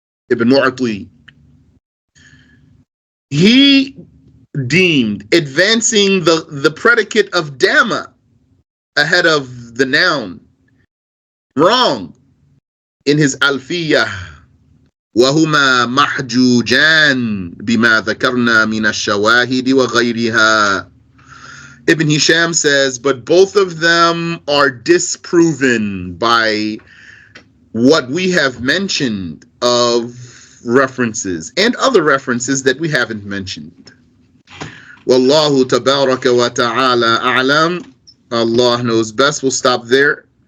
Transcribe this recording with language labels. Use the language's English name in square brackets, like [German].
[English] Ibn Marti, he deemed advancing the predicate of Dama ahead of the noun wrong in his Alfiyah. [Arabic] وهما محجوجان بما ذكرنا من الشواهد وغيرها. [English] Ibn Hisham says, but both of them are disproven by what we have mentioned of references and other references that we haven't mentioned. Wallahu tabaraka wa ta'ala a'lam. Allah knows best. We'll stop there.